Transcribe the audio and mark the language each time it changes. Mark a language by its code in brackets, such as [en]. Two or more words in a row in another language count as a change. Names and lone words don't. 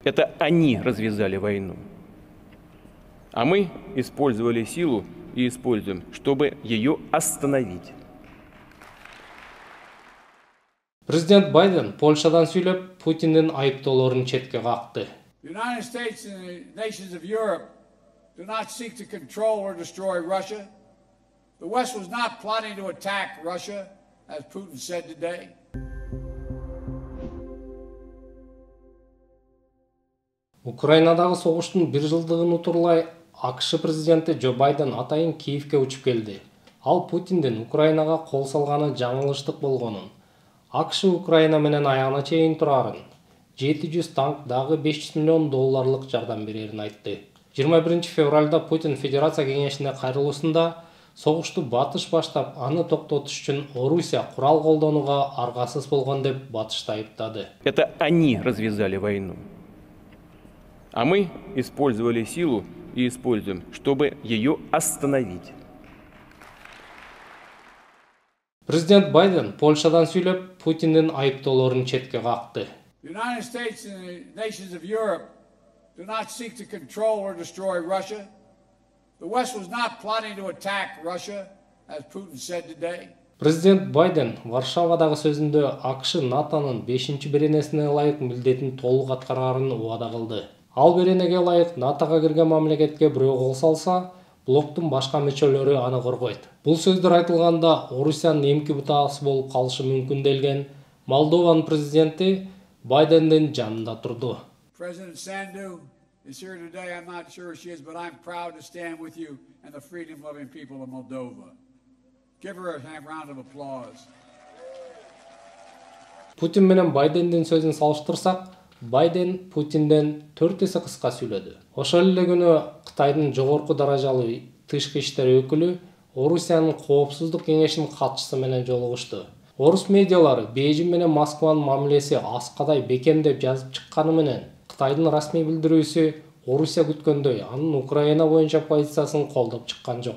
[ru] Это они развязали войну. А мы использовали силу и используем, чтобы ее остановить. [ky] Президент Байден Польшадан сүйлөп, Путиндин айыптоолорун четке какты. [en] The United States and the nations of Europe do not seek to control or destroy Russia. The West was not plotting to attack Russia, as Putin said today. [ky] Украинадагы согуштун 1 жылдыгын утурлай АКШ президенти Джо Байден атайын Киевке учуп келди. Ал Путиндин Украинага кол салганы жаңылыштык болгонун, АКШ Украина менен аягына чейин турарын, 700 танк дагы $500 миллион жардам берерин айтты. 21 февралда Путин Федерация кеңешине кайрылуусунда согушту батыш баштап, аны токтотуш үчүн Орусия курал колдонууга аргасыз болгон деп батышты айыптады. [ru] Это они развязали войну. А мы использовали силу и используем, чтобы ее остановить. [ky] Президент Байден Польшадан сүйлөп, Путиндин айыптоолорун четке какты. [en] The United States and the nations of Europe do not seek to control or destroy Russia. The West was not plotting to attack Russia, as Putin said today. [ky] Президент Байден Варшавадагы сөзүндө АКШ НАТОнун 5-чи беренесине ылайык милдетин толук аткарарын убада кылды. Ал беренеге ылайык НАТОга кирген мамлекетке бирөө кол салса, блоктун башка мүчөлөрү аны коргойт. Бул сөздөр айтылганда Орусиянын эмки бутаасы болуп калышы мүмкүн делген Молдованын президенти Байдендин жанында турду. [en] President Sandu is here today. I'm not sure she is, but I'm proud to stand with you and the freedom-loving people of Moldova. Give her a round of applause. [ky] Путин менен Байдендин сөзүн салыштырсак, Байден Путинден 4 эсе кыска сүйлөдү. Ошол эле күнү Кытайдын жогорку даражалуу тышкы иштер өкүлү Орусиянын коопсуздук кеңешинин катчысы менен жолугушту. Орус медиалары Бейжиң менен Москванын мамилеси аскадай бекем деп жазып чыкканы менен Кытайдын расмий билдирүүсү Орусия күткөндөй анын Украина боюнча позициясын колдоп чыккан жок.